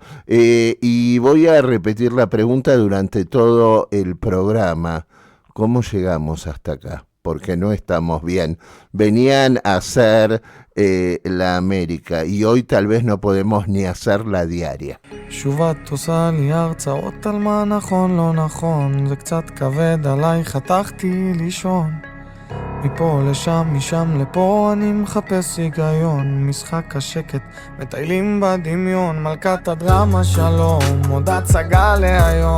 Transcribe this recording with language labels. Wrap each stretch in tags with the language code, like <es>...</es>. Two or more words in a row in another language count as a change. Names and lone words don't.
<es>Y voy a repetir la pregunta durante todo el programa. ¿Cómo llegamos hasta acá? Porque no estamos bien. Venían a hacer la América y hoy tal vez no podemos ni hacer la diaria.</es> <he>שוב את עושה לי הרצאות על מה נכון לא נכון, זה קצת כבד עליי, חתכתי לישון. מפה לשם, משם לפה, אני מחפש היגיון. משחק השקט, מטיילים בדמיון, מלכת הדרמה שלום, עוד הצגה להיום.</he>